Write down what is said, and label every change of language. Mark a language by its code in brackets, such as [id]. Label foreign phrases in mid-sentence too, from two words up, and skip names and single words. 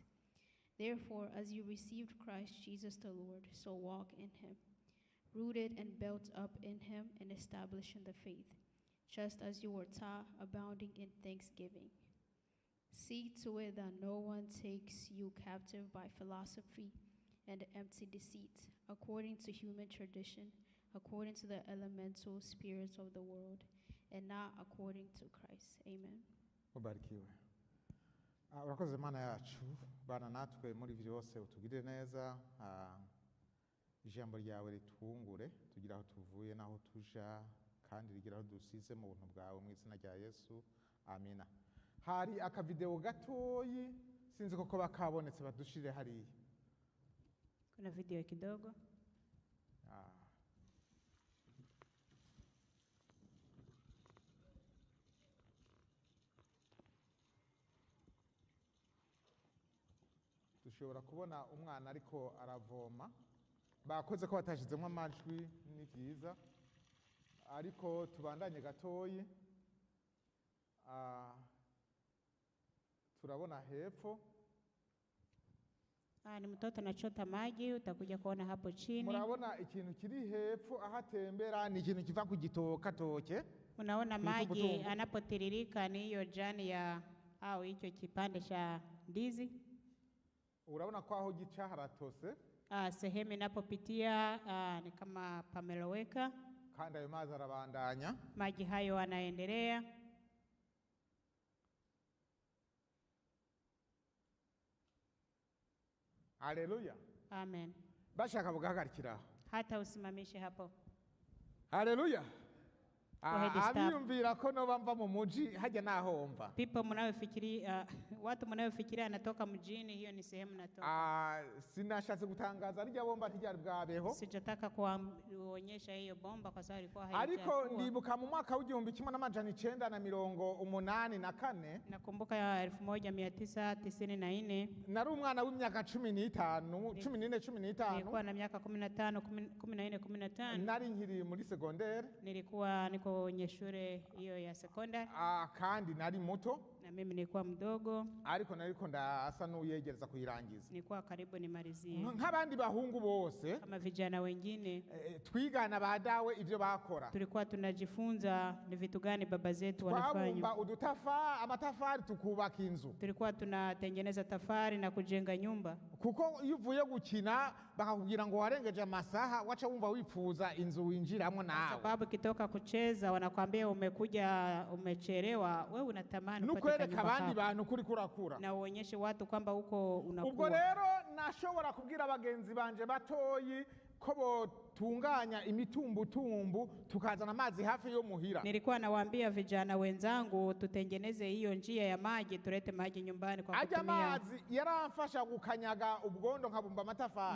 [en] Therefore, as you received Christ Jesus the Lord, so walk in him, rooted and built up in him and established in the faith, just as you were taught, abounding in thanksgiving. See to it that no one takes you captive by philosophy and empty deceit, according to human tradition, according to the elemental spirits of the world, and not according to Christ. Amen. [sw] Mubarikiwe. [rn] Urakoze Mana yacu, bana natwe muri byose utugire neza, ijambo ryawe ritwungure, tugira aho tuvuye naho tuja, kandi rigira aho dusize mu buntu bwawe mu izina rya Yesu. Amina. Hari akavideo gatoyi sinzi koko bakabonetse badushire hariya. [sw] Kuna video kidogo. [rn] Dushobora kubona umwana ariko aravoma, bakoze ko batashizemo amajwi, ni byiza, ariko tubandanye gatoyi. Turabona hepfo. [sw] Ni mtoto anachota maji, utakuja kuona hapo chini. [rn] Murabona ikintu kiri hepfo ahatembera, ni ikintu kiva ku gitoka toke. [sw] Unaona maji anapotiririka, ni hiyo jani ya au hicho kipande cha ndizi. [rn] Urabona ko aho gica haratose. [sw] Sehemu inapopitia ni kama pameloweka. [rn] Kandi ayo mazi arabandanya. [sw] Maji hayo anaendelea. Haleluya. Amen. [rn] Bashaka bugahagarikira. [sw] Hata usimamishe hapo. Haleluya. [rn] Abiyumvira ko no bamva mu muji hajya nahomba. [sw] People mnayofikiria, watu mnayofikiria anatoka mjini, hiyo ni sehemu natoka. [rn] Sinashatse gutangaza rya bomba ntiryari bwabeho. [sw] Sijataka kuonyesha hiyo bomba kwa sababu ilikuwa haijakuwa. [rn] Ariko ndibuka mu mwaka w'1984. [sw] Nakumbuka 1994. [rn] Nari umwana w'imyaka 15, 14, 15. [sw] Nilikuwa na miaka 15, 14, 15. [rn] Nari nkiri muri secondaire. [sw] Nilikuwa niko kwenye shule hiyo ya secondary. [rn] Kandi nari muto. [sw] Na mimi nilikuwa mdogo. [rn] Ariko nariko ndasa n'uyegereza kuyirangiza. [sw] Nilikuwa karibu nimalizie. [rn] Nk'abandi bahungu bose. [sw] Kama vijana wengine. [rn] Twigana badawe ivyo bakora. [sw] Tulikuwa tunajifunza ni vitu gani baba zetu wanafanya. [rn] Twabumba amatafari tukubaka inzu. [sw] Tulikuwa tunatengeneza tafari na kujenga nyumba. [rn] Kuko iyo uvuye gukina bakakubwira ngo warengeje amasaha, wacha wumva wifuza inzu winjiramo nawe. [sw] Sababu kitoka kucheza wanakuambia umekuja umechelewa, wewe unatamani [rn] nukwereka abandi bantu kuri kurakura. [sw] Na uonyeshe watu kwamba uko unakuwa. [rn] Ubwo rero nashobora kubwira abagenzi banje batoyi ko botunganya imitumbutumbu tukazana amazi hafi yo muhira. [sw] Nilikuwa nawaambia vijana wenzangu tutengeneze hiyo njia ya maji, tulete maji nyumbani kwa kutumia. [rn] Maji yaramfasha gukanyaga ubwondo nkabumba matafari.